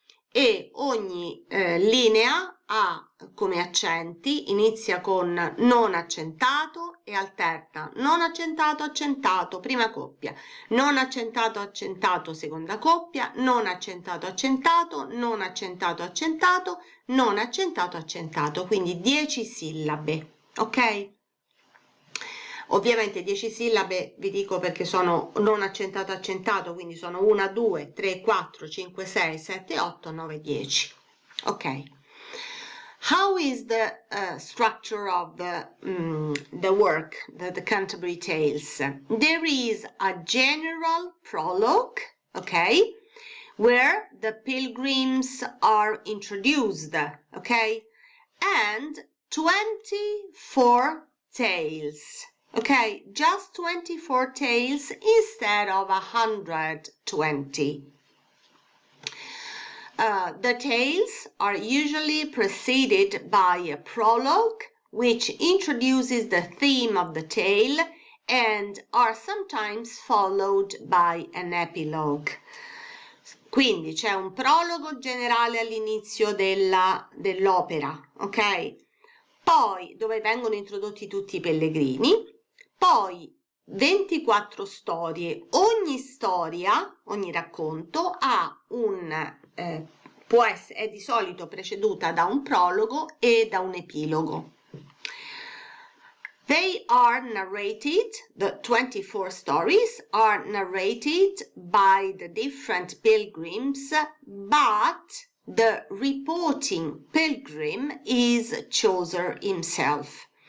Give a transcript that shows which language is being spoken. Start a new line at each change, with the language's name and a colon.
Italian: e ogni linea ha come accenti, inizia con non accentato e alterna non accentato accentato, prima coppia, non accentato accentato, seconda coppia, non accentato accentato, non accentato accentato, non accentato accentato, quindi 10 sillabe, ok? Ovviamente 10 sillabe vi dico perché sono non accentato accentato, quindi sono 1, 2, 3, 4, 5, 6, 7, 8, 9, 10. Ok.
English: How is the structure of the work, the Canterbury Tales? There is a general prologue, okay, where the pilgrims are introduced, okay, and 24 tales. Okay, just 24 tales instead of 120. The tales are usually preceded by a prologue, which introduces the theme of the tale, and are sometimes followed by an epilogue.
Italian: Quindi c'è un prologo generale all'inizio dell'opera, ok? Poi dove vengono introdotti tutti i pellegrini, poi 24 storie, ogni storia, ogni racconto ha è di solito preceduta da un prologo e da un epilogo.
English: They are narrated, the 24 stories are narrated by the different pilgrims, but the reporting pilgrim is Chaucer himself.